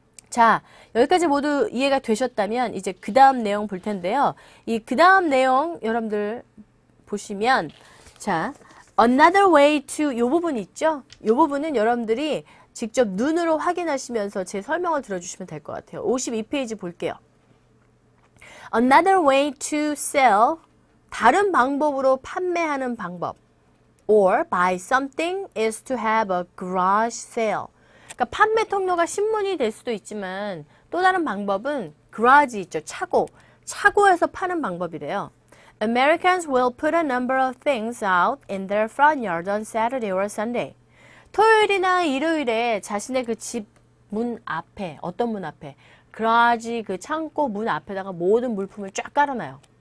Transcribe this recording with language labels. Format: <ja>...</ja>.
<ko>자, 여기까지 모두 이해가 되셨다면 이제 그 다음 내용 볼 텐데요. 이 그 다음 내용 여러분들 보시면 자,</ko> <en>another way to</en> <ko>이 부분 있죠? 이 부분은 여러분들이 직접 눈으로 확인하시면서 제 설명을 들어주시면 될 것 같아요. 52페이지 볼게요.</ko> <en>Another way to sell</en> <ko>다른 방법으로 판매하는 방법</ko> <en>or buy something is to have a garage sale.</en> <ko>그러니까 판매 통로가 신문이 될 수도 있지만 또 다른 방법은 garage 있죠. 차고에서 파는 방법이래요.</ko> <en>Americans will put a number of things out in their front yard on Saturday or Sunday.</en> <ko>토요일이나 일요일에 자신의 그 집 문 앞에, 어떤 문 앞에, garage 그 창고 문 앞에다가 모든 물품을 쫙 깔아놔요.</ko>